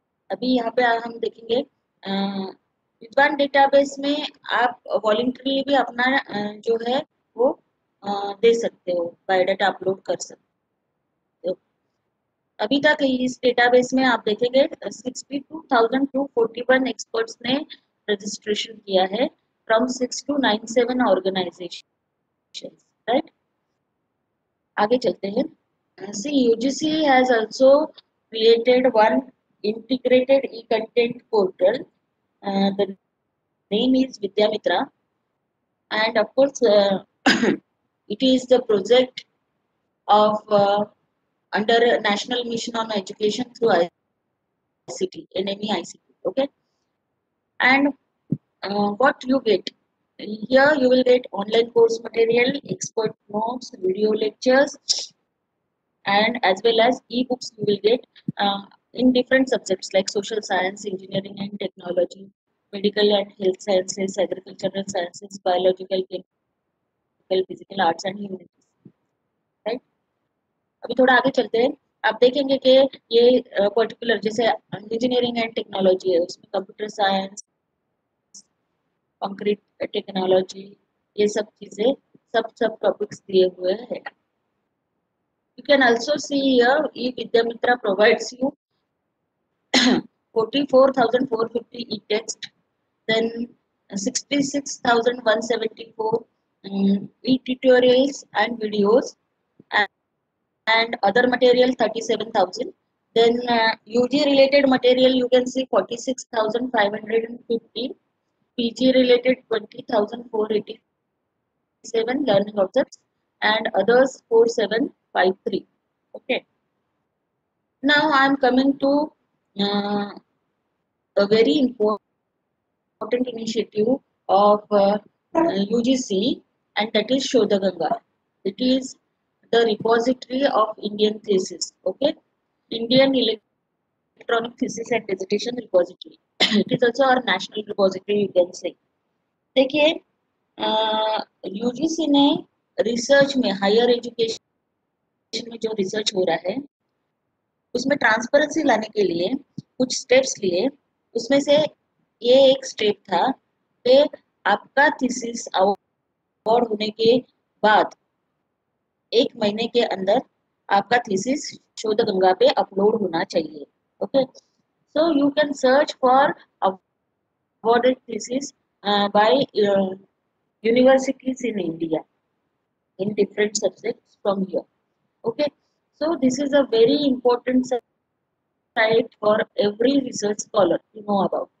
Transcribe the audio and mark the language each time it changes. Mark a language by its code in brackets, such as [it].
[hi] अभी यहाँ पे हम देखेंगे विद्वान डेटाबेस में आप वॉलंटरी भी अपना जो है वो दे सकते हो, बायोडाटा अपलोड कर सकते हो। अभी तक इस डेटाबेस में आप देखेंगे 62,241 एक्सपर्ट्स ने रजिस्ट्रेशन किया है [en] from 6 to 97 [hi] ऑर्गेनाइजेशन, राइट। आगे चलते हैं। [en] See, UGC has also created one integrated e-content portal. The name is Vidyamitra, and of course, it is the project of under National Mission on Education through ICT, NME ICT. Okay, and what you get here, you will get online course material, expert notes, video lectures, and as well as e-books you will get in different subjects like social science, engineering and technology, medical and health sciences, agricultural sciences, biological, chemical, physical, arts and humanities, right? अभी थोड़ा आगे चलते हैं। आप देखेंगे कि ये particular जैसे इंजीनियरिंग एंड टेक्नोलॉजी है, उसमें कंप्यूटर साइंस, कंक्रीट टेक्नोलॉजी, ये सब चीजें सब टॉपिक्स दिए हुए हैं। You can also see here eVidyamitra provides you 44,450 e-text, then 66,174 e-tutorials and videos, and other material 37,000. Then UG related material you can see 46,550, PG related 20,487 learning objects, and others 4,753. Okay. Now I am coming to uh, a very important initiative of UGC, and that is Shodhaganga. It is the repository of Indian thesis. Okay, Indian Electronic Thesis and Dissertation Repository. It is also our national repository, you can say. [hi] देखिए UGC ने research में, higher education में जो research हो रहा है उसमें transparency लाने के लिए कुछ स्टेप्स लिए। उसमें से ये एक स्टेप था कि आपका थीसिस अवार्ड होने के बाद 1 महीने के अंदर आपका थीसिस शोधगंगा पे अपलोड होना चाहिए। [en] Okay, so you can search for awarded thesis by universities in India in different subjects from here. Okay, so this is a very important site for every research scholar to know about.